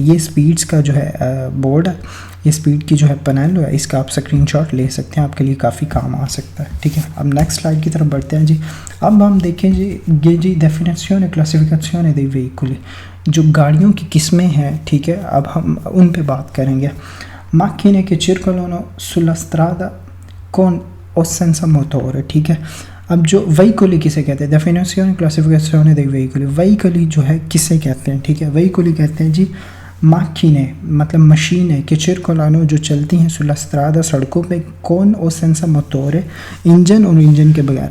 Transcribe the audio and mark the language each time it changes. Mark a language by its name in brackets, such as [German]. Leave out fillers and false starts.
[Hindi] ये स्पीड्स का जो है बोर्ड है, ये स्पीड की जो है पैनल है, इसका आप स्क्रीनशॉट ले सकते हैं, आपके लिए काफ़ी काम आ सकता है, ठीक है। अब नेक्स्ट स्लाइड की तरफ बढ़ते हैं जी। अब हम देखें जी ये जी डेफिनेशन क्लासिफिकेशन दei veicoli, जो गाड़ियों की किस्में हैं, ठीक है। अब हम उन पे बात करेंगे। [Italian] macchine che circolano sulla strada con o senza motore, [Hindi] ठीक है। अब जो veicoli किसे कहते हैं, definition classification dei veicoli, veicoli जो है किसे कहते हैं, ठीक है। veicoli कहते हैं जी माखीने मतलब मशीनें के चिरकोलानो जो चलती हैं [Italian] सुला स्ट्रादा [Hindi] सड़कों पे, [Italian] कौन और सेंसा मोटोरे [Hindi] इंजन और इंजन के बगैर।